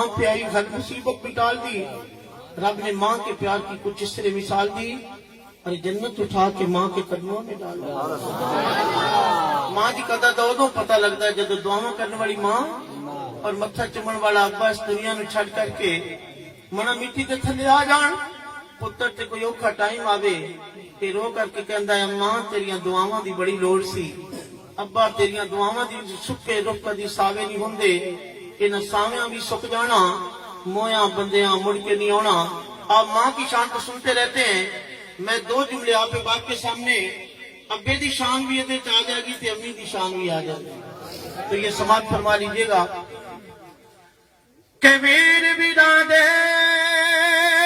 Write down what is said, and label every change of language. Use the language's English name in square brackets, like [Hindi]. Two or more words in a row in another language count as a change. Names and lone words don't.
[Urdu] پہ آئی ہر مصیبت بھی ٹال دی رب نے ماں کے پیار کی کچھ اس طرح مثال دی اور جنت اٹھا کے ماں کے قدموں میں ڈال دی ماں کی قدر تو ادو پتہ لگتا [Punjabi] ہے جب دعاواں کرنے والی ماں اور متھا چمن والا ابا اس دنیا نو چھڈ کر کے منا مٹی تے تھلے آ جان پتر تے کوئی اوکھا ٹائم آوے تے رو کر کے کہندا ہے ماں تیریاں دعاواں دی بڑی لوڑ سی ابا تیریاں دعاواں دی سکے رخ کدی ساوے نہیں ہوندے انہاں ساویاں بھی سک جانا مویاں بندیاں مڑ کے نہیں آنا [Urdu] آپ ماں کی شان کو سنتے رہتے ہیں میں 2 جملے آپ کے باپ کے سامنے [Punjabi] ابے دی شان بھی ادھر آ جائے گی تے امی دی شان بھی آ جائے گی [Urdu] تو یہ سماعت فرما لیجیے گا کہ [Punjabi] ویر بھی دے